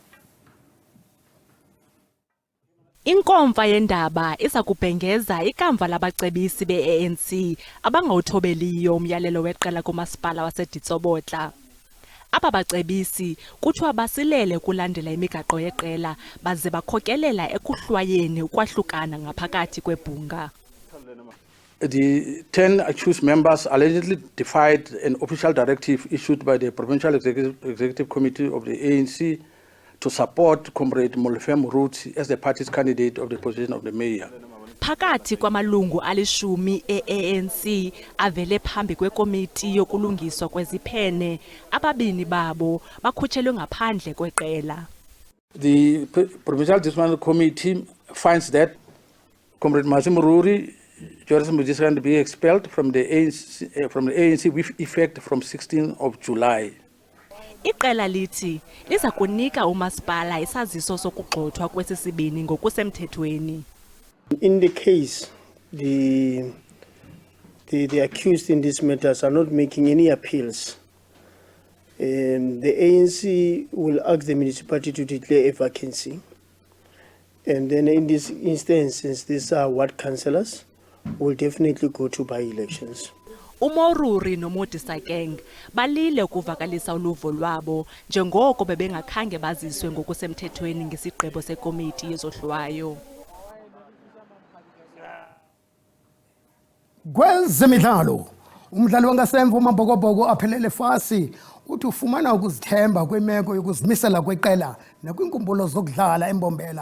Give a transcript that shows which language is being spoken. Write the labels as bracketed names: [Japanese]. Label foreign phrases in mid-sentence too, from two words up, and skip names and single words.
[Xhosa] Inkomfa yendaba iza kubhengeza ikamva labacebisi be-ANC abangawuthobeliyo umyalelo weqela kumasipala waseDitsobotla. Aba bacebisi kuthiwa basilele kulandela imigaqo yeqela baze bakhokelela ekuhlwayeni ukwahlukana ngaphakathi kwebhunga. [English] The 10 accused members allegedly defied an official directive issued by the Provincial Executive Committee of the ANC to support Comrade Molefe Moruti as the party's candidate of the position of the mayor. [Xhosa] Phakathi kwamalungu alishumi e-ANC avele phambi kwekomiti yokulungiswa kweziphene, ababini babo bakhutshelwe ngaphandle kweqela. [English] The Provincial Disciplinary Committee finds that Comrade Molefe Moruti is going to be expelled from the ANC with effect from 16th of July. [Xhosa] Iqela lithi liza kunika umasipala isaziso sokugxothwa kwesisibini ngokusemthethweni. [English] In the case, the accused in these matters are not making any appeals. The ANC will ask the municipality to declare a vacancy. And then in this instance, since these are ward councillors, will definitely go to by-elections. [Xhosa] Umoruri noModisakeng balile ukuvakalisa uluvo lwabo njengoko bebengakhange baziswe ngokusemthethweni ngesigqibo sekomiti yezohlwayo. Kwezemidlalo, umdlali wangasemva uMabhokobhoko aphelele fasi uthi ufumana ukuzithemba kwimeko yokuzimisela kweqela nakwinkumbulo zokudlala eMbombela.